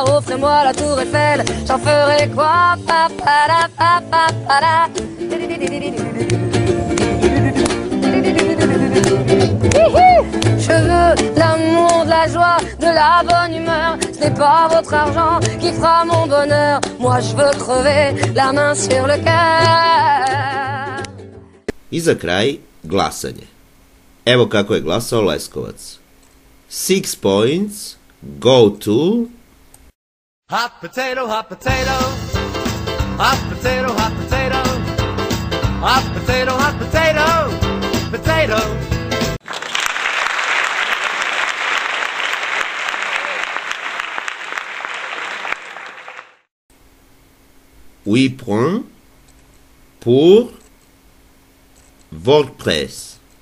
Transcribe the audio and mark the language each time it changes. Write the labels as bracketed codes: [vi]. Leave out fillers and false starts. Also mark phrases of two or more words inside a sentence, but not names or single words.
[fr] Offrez-moi la tour Eiffel, j'en ferai quoi? Je veux l'amour, de la joie, de la bonne humeur. Ce n'est pas votre argent qui fera mon bonheur. Moi je veux crever la main sur le cœur. [sr] I za kraj, glasanje. Evo kako je glasao Leskovac. [en] 6 points go to... Hot potato, hot potato. Hot potato, hot potato. Hot potato, hot potato. Potato. [fr] 8 points pour WordPress.